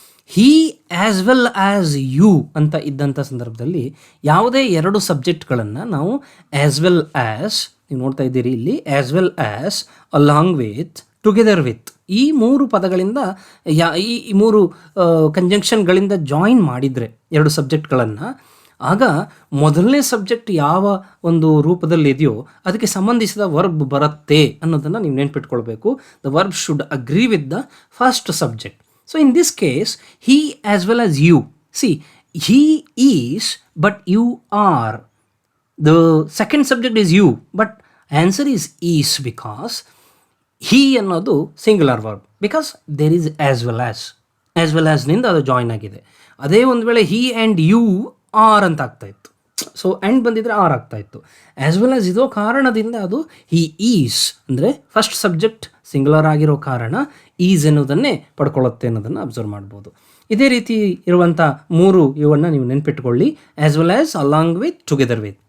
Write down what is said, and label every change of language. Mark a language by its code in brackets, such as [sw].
[en] he as well as you [kn] ಅಂತ ಇದ್ದಂಥ ಸಂದರ್ಭದಲ್ಲಿ ಯಾವುದೇ 2 ಸಬ್ಜೆಕ್ಟ್ಗಳನ್ನು ನಾವು ಆ್ಯಸ್ ವೆಲ್ ಆ್ಯಸ್, ನೀವು ನೋಡ್ತಾ ಇದ್ದೀರಿ ಇಲ್ಲಿ, as well as, along with, together with, ಈ 3 ಪದಗಳಿಂದ ಈ 3 ಕಂಜಂಕ್ಷನ್ಗಳಿಂದ ಜಾಯಿನ್ ಮಾಡಿದರೆ 2 ಸಬ್ಜೆಕ್ಟ್ಗಳನ್ನು, ಆಗ ಮೊದಲನೇ ಸಬ್ಜೆಕ್ಟ್ ಯಾವ ಒಂದು ರೂಪದಲ್ಲಿ ಇದೆಯೋ ಅದಕ್ಕೆ ಸಂಬಂಧಿಸಿದ ವರ್ಬ್ ಬರುತ್ತೆ ಅನ್ನೋದನ್ನು ನೀವು ನೆನ್ಪಿಟ್ಕೊಳ್ಬೇಕು. [en] The verb should agree with the first subject. So in this case, he as well as you. See, he is, but you are. The second subject is you, but answer is because he [kn] ಅನ್ನೋದು [en] singular verb, because there is as well as [kn] ನಿಂದ ಅದು join ಆಗಿದೆ. ಅದೇ ಒಂದು ವೇಳೆ [en] he and you are [kn] ಅಂತ ಆಗ್ತಾ ಇತ್ತು, ಸೊ ಆ್ಯಂಡ್ ಬಂದಿದ್ರೆ ಆರ್ ಆಗ್ತಾ ಇತ್ತು. ಆ್ಯಸ್ ವೆಲ್ ಆಸ್ ಇದೋ ಕಾರಣದಿಂದ ಅದು [en] he is [kn] ಅಂದರೆ ಫಸ್ಟ್ ಸಬ್ಜೆಕ್ಟ್ ಸಿಂಗುಲರ್ ಆಗಿರೋ ಕಾರಣ ಈಸ್ ಎನ್ನುವುದನ್ನೇ ಪಡ್ಕೊಳ್ಳುತ್ತೆ ಅನ್ನೋದನ್ನು ಅಬ್ಸರ್ವ್ ಮಾಡ್ಬೋದು. ಇದೇ ರೀತಿ ಇರುವಂಥ 3 ಇವನ್ನು ನೀವು ನೆನ್ಪಿಟ್ಕೊಳ್ಳಿ. As well as, along with, together with.